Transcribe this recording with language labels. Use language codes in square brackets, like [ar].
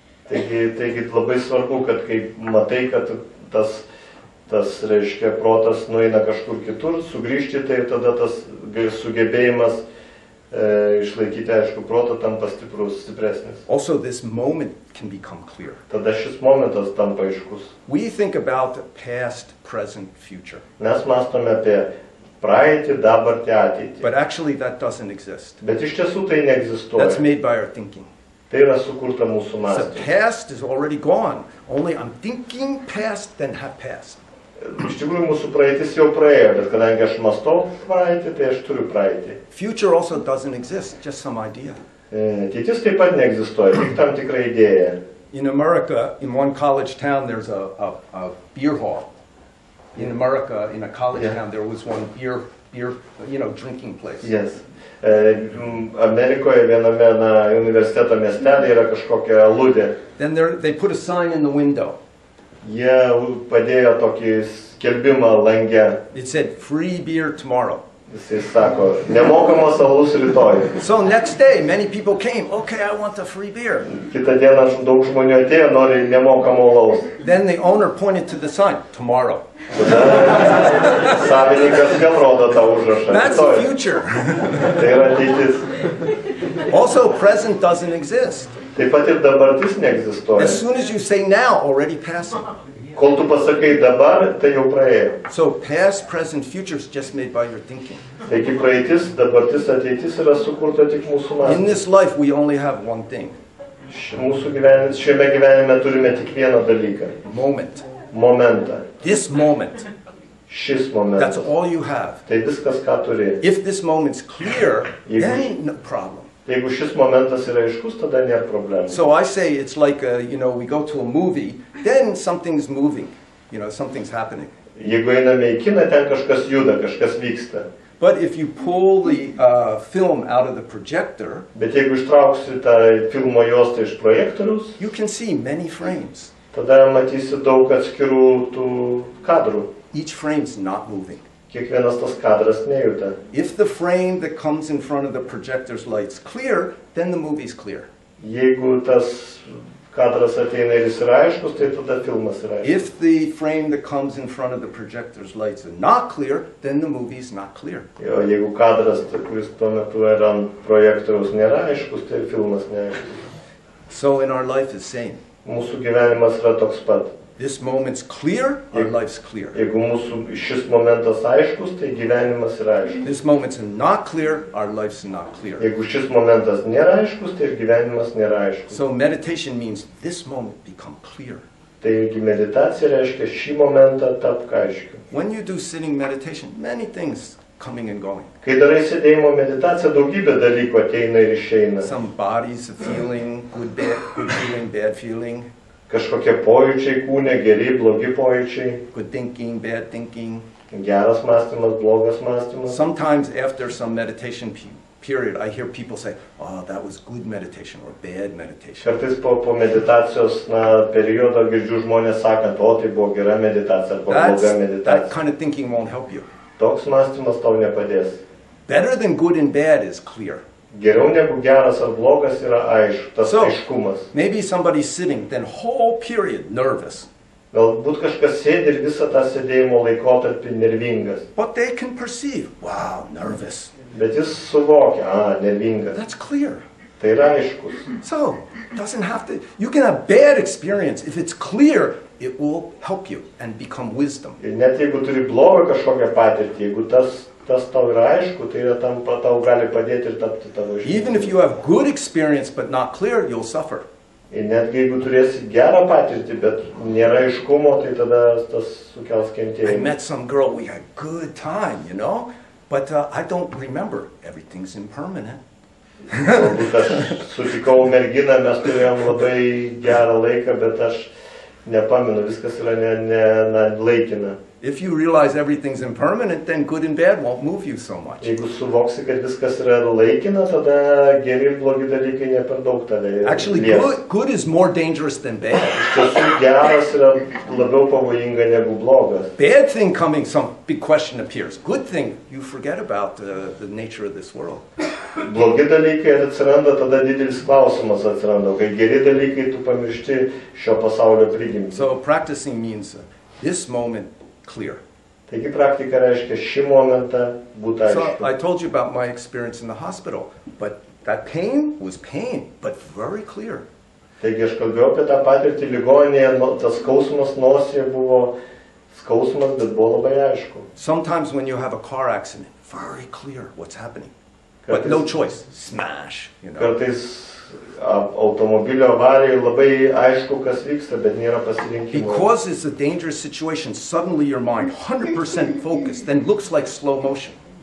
[lt] Taigi labai svarbu, kad kai matai, kad tas reiškia protas nueina kažkur kitur, sugrįžti, tai tada tas sugebėjimas išlaikyti, aišku, protą tampa stipresnis. [en] Also, this moment can become clear. [lt] Tada šis momentas tampa aiškus. [en] We think about the past, present, future. [lt] Mes mąstome apie praeitį, dabartį, ateitį. [en] But actually that doesn't exist. [lt] Bet iš tiesų tai neegzistuoja. [en] That's made by our thinking. [lt] Tai yra sukurta mūsų [en] The [lt] mąstymu. [en] past is already gone. Only I'm thinking past, then have past. [lt] Iš tikrųjų mūsų praeitis jau praėjo, bet kadangi aš mąstau praeitį, tai aš turiu praeitį. [en] Future also doesn't exist, just some idea. [lt] Ateitis taip pat neegzistuoja, tik tam tikra idėja. [en] In America, in one college town, there's a beer hall. In America, in a college town, there was one beer, drinking place. Yes. [lt] Amerikoje viename universiteto miestelė yra kažkokia aludė. [en] Then they put a sign in the window. [lt] Jie padėjo tokį skelbimą lange. [en] It said, free beer tomorrow. [lt] Jisai sako, nemokamas alus rytoj. [en] So next day, many people came. Okay, I want a free beer. [lt] Kitą dieną daug žmonių atėjo, nori nemokamo alaus. [en] Then the owner pointed to the sign, tomorrow. [lt] Savininkas vėl rodo tą užrašą. [en] That's the future. [lt] Tai yra ateitis. [en] Also, present doesn't exist. [lt] Taip pat ir dabartis neegzistuoja. [en] As soon as you say now, already passing. [lt] Kol tu pasakai dabar, tai jau praėjo. [en] So past, present, future is just made by your thinking. [lt] Taigi praeitis, dabartis, ateitis yra sukurta tik mūsų mąstymu. [en] In this life, we only have one thing. [lt] Šiame gyvenime turime tik vieną dalyką. [en] Moment. [lt] Momentą. [en] This moment. [lt] Šis momentas. [en] That's all you have. [lt] Tai viskas, ką turi. [en] If this moment's clear, then no problem. [lt] Jeigu šis momentas yra aiškus, tada nėra problemų. [en] So I say it's like, we go to a movie, then something's moving, something's happening. [lt] Jeigu einame į kiną, ten kažkas juda, kažkas vyksta. [en] But if you pull the film out of the projector, [lt] Bet jeigu ištrauksi tą filmo juostą iš projektoriaus, [en] you can see many frames. [lt] tada matysi daug atskirų tų kadrų. [en] Each frame's not moving. [lt] Kiekvienas tas kadras nejuda. [en] If the frame that comes in front of the projector's light's clear, then the movie's clear. [lt] Jeigu tas kadras ateina ir jis yra aiškus, tai tada filmas yra aiškus. [en] If the frame that comes in front of the projector's lights are not clear, then the movie's not clear. [lt] Jo, jeigu kadras, kuris tuo metu yra ant projektoriaus, nėra aiškus, tai filmas neaiškus. [en] So in our life is same. [lt] Mūsų gyvenimas yra toks pat. [en] This moment's clear, our life's clear. [lt] Jeigu mūsų šis momentas aiškus, tai gyvenimas yra aiškus. [en] This moment's not clear, our life's not clear. [lt] Jeigu šis momentas nėra aiškus, tai ir gyvenimas nėra aiškus. [en] So meditation means this moment become clear. [lt] Taigi meditacija reiškia šį momentą tapk aiškiu. [en] When you do sitting meditation, many things coming and going. [lt] Kai darai sėdėjimo meditaciją, daugybė dalykų ateina ir išeina. [en] Some bodies are feeling good feeling, bad feeling. [lt] Kažkokie pojūčiai kūne, geri, blogi pojūčiai. [en] Good thinking, bad thinking. [lt] Geras mąstymas, blogas mąstymas. [en] Sometimes after some meditation period, I hear people say, oh, that was good meditation or bad meditation. [lt] Kartais po meditacijos periodo girdžiu žmonės sakant, o tai buvo gera meditacija, arba bloga meditacija. [en] That kind of thinking won't help you. [lt] Toks mąstymas tau nepadės. [en] Better than good and bad is clear. [lt] Geriau negu geras ar blogas yra tas aiškumas. [en] Maybe somebody's sitting, then whole period nervous. [lt] Galbūt kažkas sėdi ir visą tą sėdėjimo laikotarpį nervingas. [en] But they can perceive, wow, nervous. [lt] Bet jis suvokia, nervingas. [en] That's clear. [lt] Tai yra aiškus. [en] So, doesn't have to, you can have bad experience. If it's clear, it will help you and become wisdom. [lt] Ir net jeigu turi blogą kažkokią patirtį, jeigu tas tau yra aišku, tai yra tau gali padėti ir tapti tavo išmintimi. [en] Even if you have good experience but not clear, you'll suffer. [lt] Ir netgi jeigu turėsi gerą patirtį, bet nėra aiškumo, tai tada tas sukels kentėjimą. [en] I met some girl, we had good time, you know, but I don't remember. Everything's impermanent. [lt] Galbūt aš sutikau merginą, mes turėjom labai gerą laiką, bet aš nepamenu, viskas yra laikina. [en] If you realize everything's impermanent, then good and bad won't move you so much. [lt] Jeigu suvoksi, kad viskas yra laikina, tada geri ir blogi dalykai ne per daug tave. [en] Actually, good is more dangerous than bad. [lt] Iš tiesų geras yra labiau pavojinga negu blogas. [en] Bad thing coming, some big question appears. Good thing, you forget about the nature of this world. [lt] Blogi dalykai atsiranda, tada didelis klausimas atsiranda. Kai geri dalykai, tu pamiršti šio pasaulio prigimtį. [en] So practicing means this moment clear. [lt] Taigi praktika reiškia šį momentą būti aišku. [en] So I told you about my experience in the hospital, but that pain was pain, but very clear. [lt] Taigi aš kalbėjau apie tą patirtį ligoninėje, tas skausmas nosyje buvo skausmas, bet buvo labai aišku. [en] Sometimes when you have a car accident, very clear what's happening, but no choice, smash, you know. [lt] Kartais automobilio avarijoje labai aišku, kas vyksta, bet nėra pasirinkimo. [en] Because it's a dangerous situation, suddenly your mind 100% focused, then looks like slow motion.